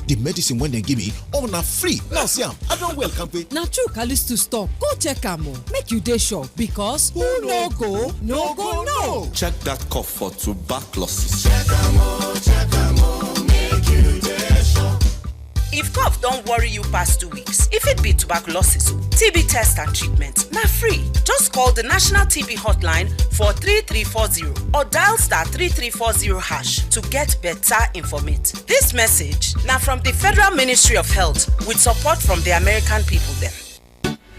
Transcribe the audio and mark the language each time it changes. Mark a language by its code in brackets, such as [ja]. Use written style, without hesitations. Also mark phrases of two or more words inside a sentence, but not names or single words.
[pcm] The medicine wey dem give me, all na free. Now see am, I don well kampe. Na true Callisto stop. Go check am o. Make you dey sure because who no go, no go no. Check that cough for tuberculosis. Make you dey sure. If cough don worry you past 2 weeks, if it be tuberculosis, TB test and treatment na free. Just call the National TB hotline for 3340 or dial *3340# to get better informate. This message na from the Federal Ministry of Health with support from the American people dem.